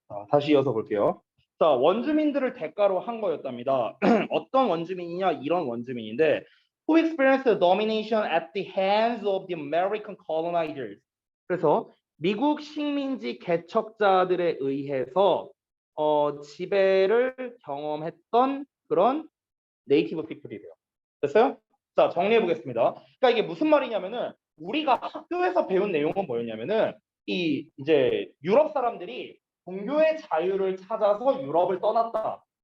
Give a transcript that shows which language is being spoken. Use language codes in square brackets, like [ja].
[ko] 다시 이어서 볼게요. 자, 원주민들을 대가로 한 거였답니다. 어떤 원주민이냐? 이런 원주민인데 [en] who experienced the domination at the hands of the American colonizers. [ko] 그래서 미국 식민지 개척자들에 의해서 지배를 경험했던 그런 네이티브 피플이래요. 됐어요? 자, 정리해 보겠습니다. 그러니까 이게 무슨 말이냐면은 우리가 학교에서 배운 내용은 뭐였냐면은 이제 유럽 사람들이 종교의 자유를 찾아서 유럽을 떠났다.